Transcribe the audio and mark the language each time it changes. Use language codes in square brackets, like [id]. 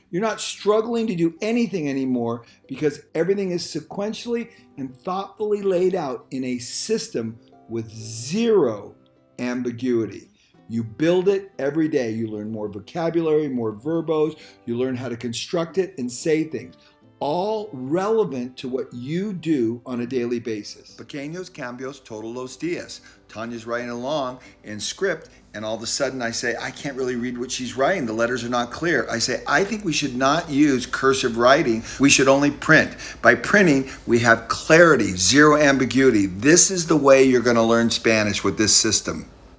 [en] You're not struggling to do anything anymore because everything is sequentially and thoughtfully laid out in a system with zero ambiguity. You build it every day. You learn more vocabulary, more verbos. You learn how to construct it and say things, all relevant to what you do on a daily basis. [es] Pequeños cambios todos los días. [en] Tanya's writing along in script, and all of a sudden I say, I can't really read what she's writing. The letters are not clear. I say, I think we should not use cursive writing. We should only print. By printing, we have clarity, zero ambiguity. This is the way you're going to learn Spanish with this system.